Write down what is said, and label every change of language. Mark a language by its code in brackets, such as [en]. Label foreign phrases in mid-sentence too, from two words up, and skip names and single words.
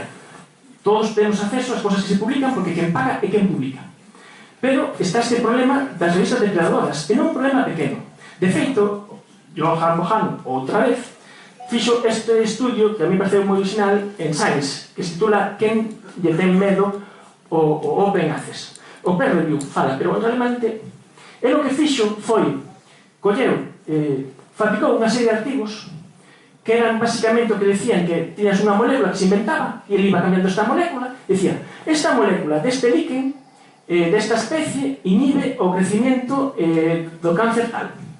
[gl] Todos temos acceso ás cosas que se publican porque quen paga é quen publica. Pero está este problema das revistas depredadoras, e non un problema pequeno. De feito, Johan Bohannon, outra vez, fixo este estudio que a mí pareceu moi original en Science, que se titula Quen lle ten medo o Open Access. O [en] peer review [gl] fala, pero realmente el o que fixo foi colleu, fabricou unha serie de artigos que eran basicamente o que decían que tiñas unha molécula que se inventaba e ele iba cambiando esta molécula e decía, esta molécula deste líquen desta especie inhibe o crecimiento do cáncer tal.